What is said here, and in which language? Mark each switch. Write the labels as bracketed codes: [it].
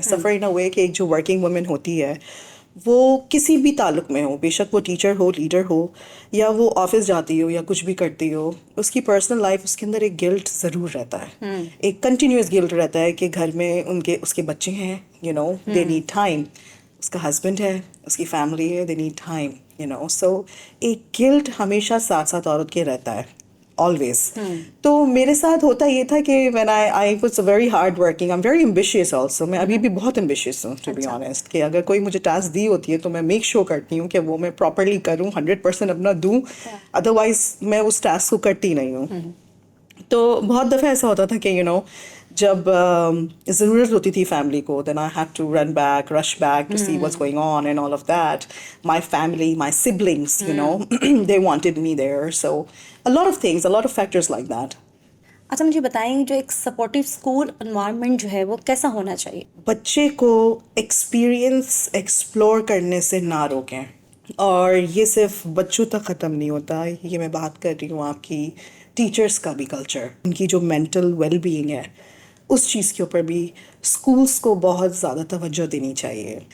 [ur] سفر ان اے وے کہ ایک جو ورکنگ وومن ہوتی ہے وہ کسی بھی تعلق میں ہو, بے شک وہ ٹیچر ہو, لیڈر ہو, یا وہ آفس جاتی ہو یا کچھ بھی کرتی ہو, اس کی پرسنل لائف اس کے اندر ایک گلٹ ضرور رہتا ہے, ایک کنٹینیوس گلٹ رہتا ہے کہ گھر میں اس کے بچے ہیں, دے نیڈ ٹائم, اس کا ہسبینڈ ہے, اس کی فیملی ہے, دے نیڈ ٹائم, سو ایک گلٹ ہمیشہ ساتھ ساتھ عورت کے رہتا ہے. [en] always. تو میرے ساتھ ہوتا یہ تھا کہ when I was very hard working, I'm very ambitious also. [ur] میں ابھی بھی بہت ambitious ہوں to be honest, کہ اگر کوئی مجھے ٹاسک دی ہوتی ہے تو میں میک شور کرتی ہوں کہ وہ میں پراپرلی کروں, 100% اپنا دوں, ادروائز میں اس ٹاسک کو کرتی نہیں ہوں. [en] تو بہت دفعہ ایسا ہوتا تھا کہ جب ضرورت ہوتی تھی فیملی کو, then I had to rush back to see what's going on and all of that. My family, my siblings, they wanted me there. So a lot of things, a lot of factors like that. [ur] اچھا مجھے بتائیں جو ایک supportive school environment جو ہے وہ کیسا ہونا چاہیے؟ بچے کو ایکسپیرئنس ایکسپلور کرنے سے نہ روکیں, اور یہ صرف بچوں تک ختم نہیں ہوتا, یہ میں بات کر رہی ہوں آپ کی ٹیچرس کا بھی کلچر, ان کی جو مینٹل ویل بینگ ہے اس چیز کے اوپر بھی اسکولس کو بہت زیادہ توجہ دینی چاہیے.